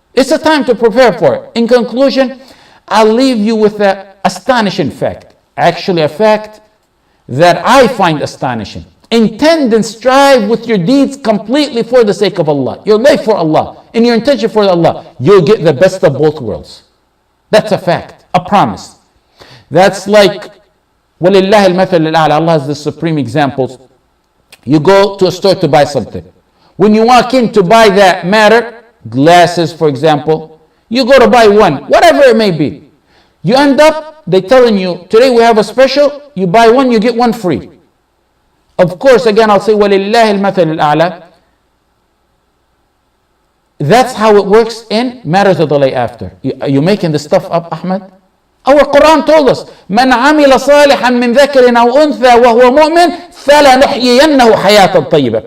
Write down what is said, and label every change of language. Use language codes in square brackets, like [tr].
[en] It's a time to prepare for it. In conclusion, I'll leave you with an astonishing fact. Actually, a fact that I find astonishing. Intend and strive with your deeds completely for the sake of Allah. Your life for Allah. And your intention for Allah. You'll get the best of both worlds. That's a fact. A promise. That's like, [ar] وَلِلَّهِ الْمَثَلِ الْأَعْلَى. [en] Allah has the supreme examples. You go to a store to buy something. When you walk in to buy that matter, glasses for example, you go to buy one, whatever it may be. You end up, they're telling you, today we have a special, you buy one, you get one free. Of course, again, I'll say, [ar] وَلِلَّهِ الْمَثَلِ الْأَعْلَى. [en] That's how it works in matters of the life after. Are you making this stuff up, Ahmed? Our Quran told us, [ar] مَنْ عَمِلَ صَالِحًا مِنْ ذَكَرٍ أَوْ أُنْثَى وَهُوَ مُؤْمِنٌ فَلَنُحْيِيَنَّهُ حَيَاةً طَيِّبَةً.